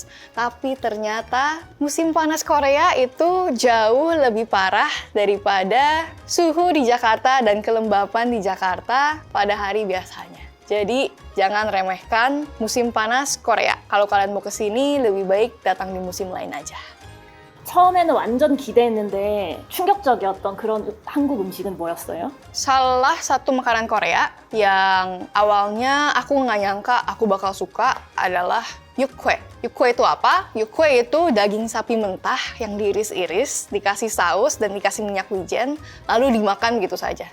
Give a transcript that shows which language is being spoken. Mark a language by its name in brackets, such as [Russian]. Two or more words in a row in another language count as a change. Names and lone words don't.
[Indonesian] Tapi ternyata musim panas Korea itu jauh lebih parah daripada suhu di Jakarta dan kelembapan di Jakarta pada hari biasanya. Jadi jangan remehkan musim panas Korea. Kalau kalian mau kesini lebih baik datang di musim lain aja. [Korean] 처음에는 완전 기대했는데 충격적이었던 그런 한국 음식은 뭐였어요? [Indonesian] Salah satu makanan Korea yang awalnya aku nggak nyangka aku bakal suka adalah yukhae. Yukhae itu apa? Yukhae itu daging sapi mentah yang diiris-iris, dikasih saus dan dikasih minyak wijen, lalu dimakan gitu saja.